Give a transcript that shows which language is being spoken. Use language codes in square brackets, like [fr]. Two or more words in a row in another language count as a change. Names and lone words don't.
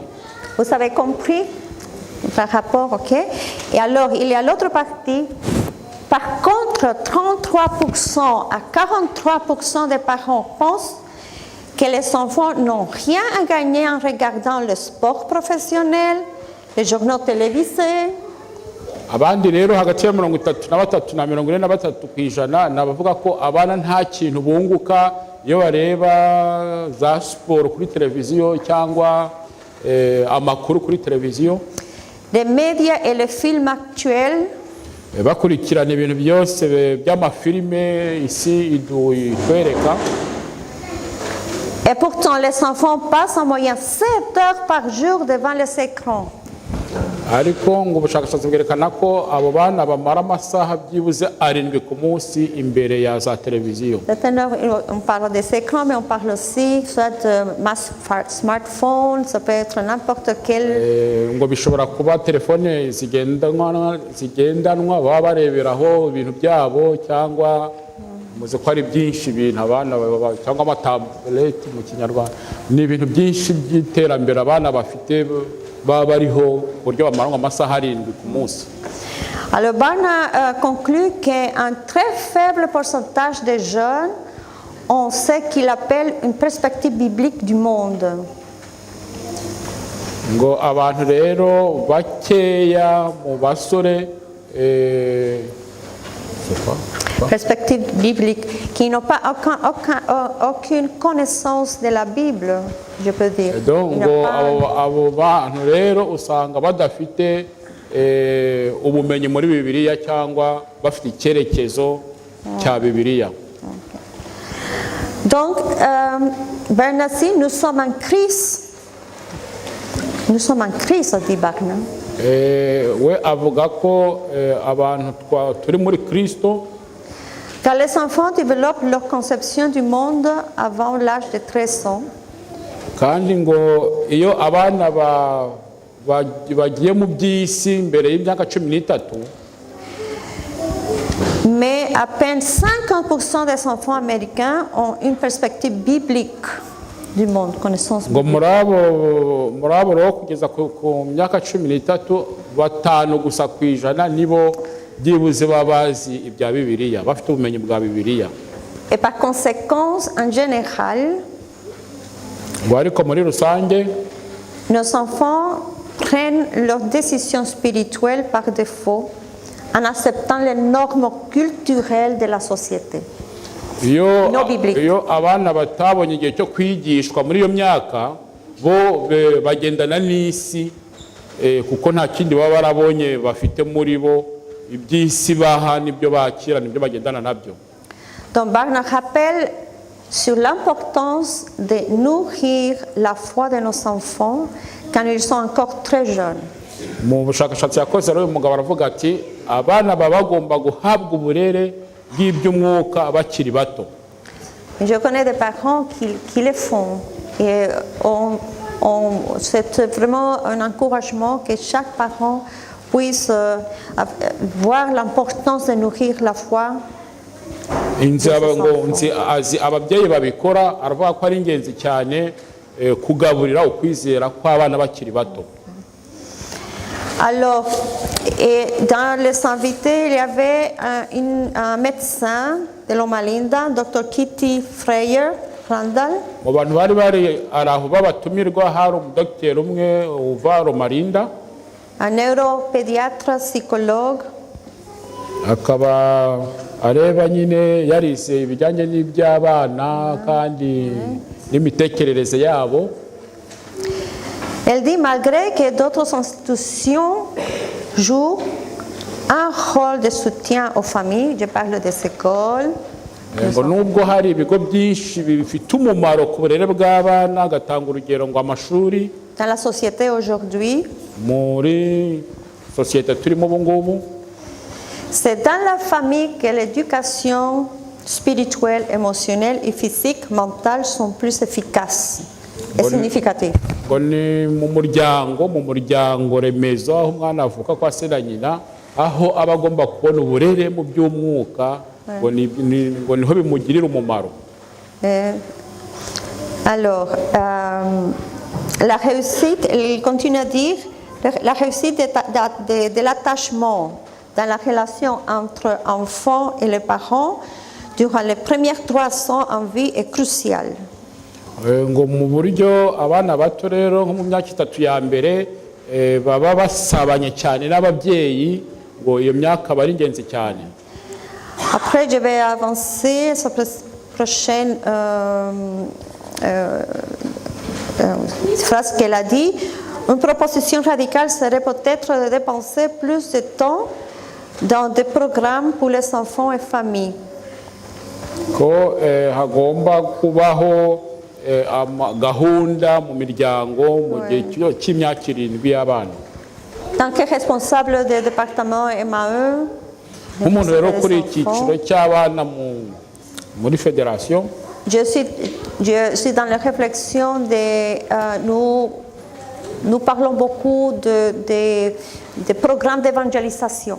[fr] Vous avez compris par rapport, ok? Et alors, il y a l'autre partie. Par contre, 33% à 43% des parents pensent que les enfants n'ont rien à gagner en regardant le sport professionnel, les journaux télévisés. [rw] Abandi rero hagati ya 33 na 43% nabavuga ko abana nta kintu bunguka iyo bareba za sport kuri televiziyo cyangwa amakuru kuri televiziyo. [fr] Les médias et les films actuels. [rw] Bakurikirana ibintu byose by'amafilime isi itwereka. [fr] Et pourtant, les enfants passent en moyenne 7 heures par jour devant les écrans. [rw] ariko ngo ubushakashatsi bwerekana ko abo bana bamara amasaha byibuze 7 ku munsi imbere ya za televiziyo. [fr] On parle des écrans, mais on parle aussi soit de smartphone, ça peut être n'importe quel. [rw] Ngo bishobora kuba telefone zigendanwa baba bareberaho ibintu byabo cyangwa muze ko ari byinshi ibintu abana cyangwa amatablet mu kinyarwanda ni ibintu byinshi by'iterambere abana bafite baba bariho buryo bamarwa amasaha 7 ku munsi. [fr] Alors Barna conclut qu'un très faible pourcentage de jeunes ont ce qu'il appelle une perspective biblique du monde. [rw] Ngo abantu rero bakeya mu basore [fr] Perspective biblique, qui n'ont pas aucune connaissance de la Bible, je peux dire. [rw] Donc abo bantu rero usanga badafite ubumenyi muri Bibiliya cyangwa bafite icyerekezo cya Bibiliya. [fr] Donc, Bernassi, nous sommes en crise. Nous sommes en crise, dit Barna. [rw] We avuga ko abantu turi muri Kristo. [fr] Car les enfants développent leur conception du monde avant l'âge de 13 ans. [rw] Kandi ngo iyo abana bagiye mu by'isi mbere y'imyaka 13. [fr] Mais à peine 50% des enfants américains ont une perspective biblique du monde, connaissance biblique. [rw] Ngo muri abo rero kugeza ku myaka 13 batanu gusa kwijana nibo byibuze babazi ibya Bibiliya bafite ubumenyi bwa Bibiliya. [fr] Et par conséquent, en général, [rw] ngo ariko muri rusange [fr] nos enfants prennent leurs décisions spirituelles par défaut en acceptant les normes culturelles de la société. [rw] Iyo abana batabonye igihe cyo kwigishwa muri iyo myaka bo bagendana n'isi kuko nta kindi baba barabonye bafite muri bo iby'isi baha nibyo bakira nibyo bagendana nabyo. [fr] Donc Barna rappelle sur l'importance de nourrir la foi de nos enfants quand ils sont encore très jeunes. [rw] Mu bushakashatsi yakoze rero umugabo aravuga ati abana baba bagomba guhabwa uburere bw'iby'umwuka bakiri bato. [fr] Je connais des parents qui le font et c'est vraiment un encouragement que chaque parent puisse voir l'importance de nourrir la foi. [rw] Ababyeyi babikora aravuga ko ari ingenzi cyane kugaburira ukwizera kw'abana bakiri bato. [fr] Alors, et dans les invités, il y avait un médecin de Loma Linda, Dr. Kitty Freyer Randall. [rw] Mu bantu bari araho babatumirwa hari umudokiteri umwe uva Loma Linda. [fr] Un neuropédiatre psychologue. [rw] Akaba areba nyine yarize ibijyanye n'iby'abana kandi n'imitekerereze yabo. [fr] Elle dit malgré que d'autres institutions jouent un rôle de soutien aux familles, je parle des écoles. [rw] Ngo nubwo hari ibigo byinshi bifite umumaro ku burere bw'abana agatanga urugero ngo amashuri. [fr] Dans la société aujourd'hui, [rw] muri société turimo ubu ngubu. [fr] C'est dans la famille que l'éducation spirituelle, émotionnelle et physique, mentale sont plus efficaces et significatives. [rw] Ngo ni mu muryango remezo aho umwana avuka kwa se na nyina aho aba agomba kubona uburere mu by'umwuka ngo niho bimugirira umumaro. [fr] Alors, la réussite, il continue à dire, la réussite de l'attachement dans la relation entre enfants et les parents durant les premières 3 ans en vie est cruciale. [rw] Ngo mu buryo abana bato rero nko mu myaka 3 ya mbere baba basabanye cyane n'ababyeyi ngo iyo myaka bari ingenzi cyane. [fr] Après je vais avancer sur la prochaine phrase qu'elle a dit. Une proposition radicale serait peut-être de dépenser plus de temps dans des programmes pour les enfants et familles. [rw] Ko hagomba kubaho gahunda mu miryango mu gihe cy'imyaka 7 y'abana. [fr] En tant que responsable du département MAE, [rw] nk'umuntu rero kuri icyiciro cy'abana muri fédération, [fr] je suis dans la réflexion nous parlons beaucoup de programmes d'évangélisation.